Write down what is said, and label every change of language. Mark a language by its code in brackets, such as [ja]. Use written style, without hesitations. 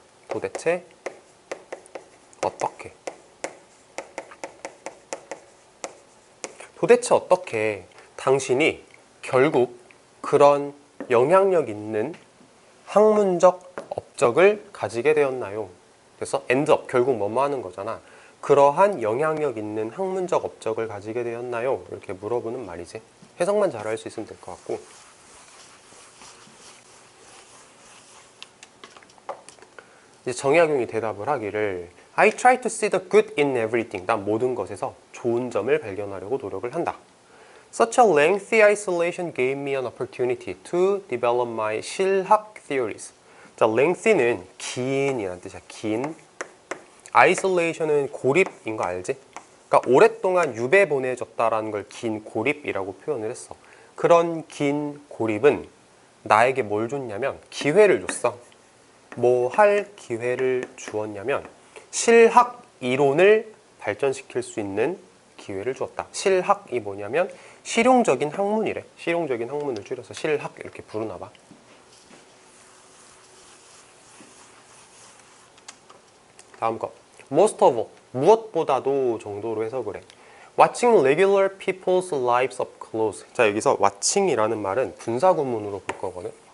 [ko] 도대체 어떻게 도대체 어떻게 당신이 결국 그런 영향력 있는 학문적 업적을 가지게 되었나요? 그래서 [en] end up [ko] 결국 뭐뭐 하는 거잖아. 그러한 영향력 있는 학문적 업적을 가지게 되었나요? 이렇게 물어보는 말이지. 해석만 잘 할 수 있으면 될 것 같고. 이제 정약용이 대답을 하기를 [en] I try to see the good in everything. [ko] 난 모든 것에서 좋은 점을 발견하려고 노력을 한다. [en] Such a lengthy isolation gave me an opportunity to develop my 실학 theories. [ko] 자, lengthy는 긴이라는 뜻이야. 긴. isolation은 고립인 거 알지? 그러니까 오랫동안 유배 보내졌다라는 걸 긴 고립이라고 표현을 했어. 그런 긴 고립은 나에게 뭘 줬냐면 기회를 줬어. 뭐 할 기회를 주었냐면 실학 이론을 발전시킬 수 있는 기회를 주었다. 실학이 뭐냐면 실용적인 학문이래. 실용적인 학문을 줄여서 실학 이렇게 부르나 봐. 다음 거. [en] Most of all, [ko] 무엇보다도 정도로 해석을 해. [en] Watching regular people's lives up close. [ko] 자, 여기서 watching이라는 말은 분사구문으로 볼 거거든.